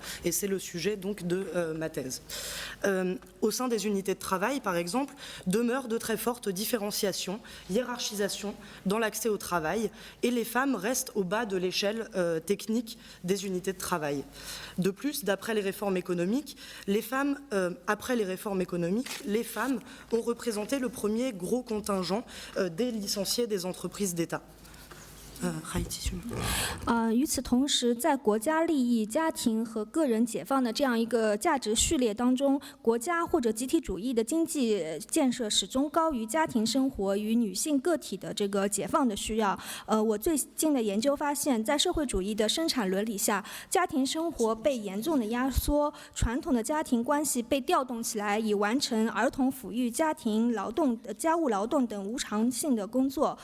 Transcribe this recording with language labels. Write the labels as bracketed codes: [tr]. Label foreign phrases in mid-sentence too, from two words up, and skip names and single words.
[fr] Et c'est le sujet donc, de ma thèse. Au sein des unités de travail, par exemple, demeurent de très fortes différenciations, hiérarchisations dans l'accès au travail, et les femmes restent au bas de l'échelle technique des unités de travail. De plus, d'après les réformes économiques, après les réformes économiques, les femmes ont représenté le premier gros contingent des licenciés des entreprises d'État. [zh] 与此同时，在国家利益、家庭和个人解放的这样一个价值序列当中，国家或者集体主义的经济建设始终高于家庭生活与女性个体的这个解放的需要。我最近的研究发现，在社会主义的生产伦理下，家庭生活被严重的压缩，传统的家庭关系被调动起来，以完成儿童抚育、家庭劳动、家务劳动等无偿性的工作。